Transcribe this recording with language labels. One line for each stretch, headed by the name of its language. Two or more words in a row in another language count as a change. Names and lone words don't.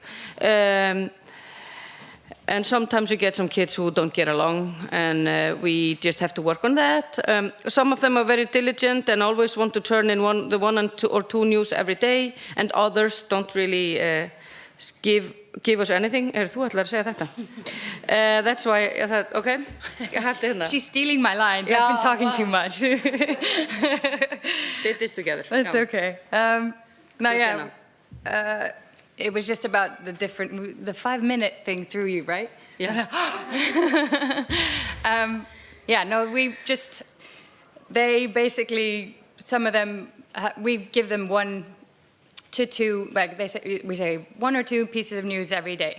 English: And sometimes we get some kids who don't get along, and we just have to work on that. Some of them are very diligent and always want to turn in the 1 or 2 news every day, and others don't really give us anything.
Icelandic: Þú ætlar að segja þetta.
English: That's why I thought,
Icelandic: okay, hætti hérna.
English: She's stealing my lines. I've been talking too much. Did this together. That's Come. okay. No, yeah. It was just about the 5-minute thing through you, right? Yeah. Yeah, no, they basically, some of them, we give them 1 to 2, like we say 1 or 2 pieces of news every day.